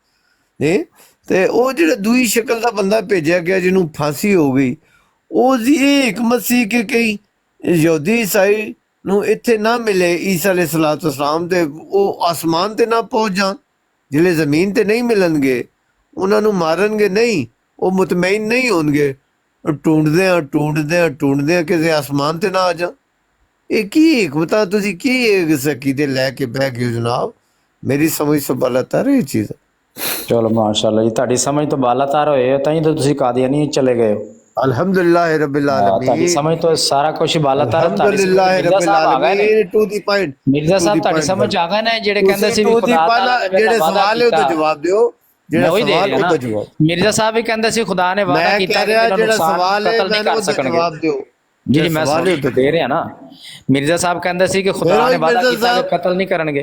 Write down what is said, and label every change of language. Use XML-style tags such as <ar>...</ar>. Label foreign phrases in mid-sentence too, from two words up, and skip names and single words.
<pa>ਤੇ ਉਹ ਜਿਹੜਾ ਦੂਈ ਸ਼ਕਲ ਦਾ ਬੰਦਾ ਭੇਜਿਆ ਗਿਆ ਜਿਹਨੂੰ ਫਾਂਸੀ ਹੋ ਗਈ, ਉਹਦੀ ਇਹ ਹਕਮਤ ਸੀ ਕਿ ਕਈ ਯਹੂਦੀ ਈਸਾਈ ਨੂੰ ਇੱਥੇ ਨਾ ਮਿਲੇ ਈਸਾ ਅਲੈਹਿਸਸਲਾਮ ਤੇ ਉਹ ਆਸਮਾਨ ਤੇ ਨਾ ਪਹੁੰਚ ਜਾਣ, ਜਿਹੜੇ ਜ਼ਮੀਨ ਤੇ ਨਹੀਂ ਮਿਲਣਗੇ ਉਹਨਾਂ ਨੂੰ ਮਾਰਨਗੇ ਨਹੀਂ, ਉਹ ਮੁਤਮਈਨ ਨਹੀਂ ਹੋਣਗੇ, ਢੂੰਡਦੇ ਕਿਸੇ ਆਸਮਾਨ ਤੇ ਨਾ ਆ ਜਾ। ਇਹ ਕੀ ਹਕਮਤਾਂ ਤੁਸੀਂ ਕੀ ਇਸ ਅਕੀਦੇ ਲੈ ਕੇ ਬਹਿ ਗਏ ਹੋ ਜਨਾਬ? ਮੇਰੀ ਸਮਝ ਤੋਂ ਬਾਲਾਤਰ ਇਹ ਚੀਜ਼। ਚਲੋ ਮਾਸ਼ਾਅੱਲਾ ਜੀ, ਤੁਹਾਡੀ ਸਮਝ ਤੋਂ ਬਾਲਾਤਰ ਹੋਏ ਤਾਂ ਹੀ ਤਾਂ ਤੁਸੀਂ ਕਾਦੀਆਨੀ ਚਲੇ ਗਏ ਹੋ।</pa> <ar>الحمد لله رب العالمين,</ar> <pa>ਤੁਹਾਡੀ ਸਮਝ ਤੋਂ ਸਾਰਾ ਕੁਝ ਬਾਲਾਤਰ।</pa> <ar>الحمد لله رب العالمين.</ar> <en>to the point</en> <pa>ਮਿਰਜ਼ਾ ਸਾਹਿਬ ਤੁਹਾਡੀ ਸਮਝ ਆ ਗਏ ਨੇ, ਜਿਹੜੇ ਕਹਿੰਦੇ ਸੀ ਵੀ ਖੁਦਾ ਤਾਲਾ ਨੇ ਜਿਹੜੇ ਸਵਾਲ ਹੈ ਉਹਦਾ ਜਵਾਬ ਦਿਓ, ਜਿਹੜਾ ਸਵਾਲ ਉਹਦਾ ਜਵਾਬ। ਮਿਰਜ਼ਾ ਸਾਹਿਬ ਵੀ ਕਹਿੰਦੇ ਸੀ ਖੁਦਾ ਨੇ ਵਾਅਦਾ ਕੀਤਾ ਕਿ ਜਿਹੜਾ ਸਵਾਲ ਹੈ ਮੈਨੂੰ ਉਹਦਾ ਜਵਾਬ ਦਿਓ। ਜੀ ਮੈਂ ਸਵਾਲ ਦੇ ਰਿਹਾ ਨਾ। ਮਿਰਜ਼ਾ ਸਾਹਿਬ ਕਹਿੰਦੇ ਸੀ ਕਿ ਖੁਦਾ ਨੇ ਵਾਅਦਾ ਕੀਤਾ ਕਿ ਕਤਲ ਨਹੀਂ ਕਰਨਗੇ।</pa>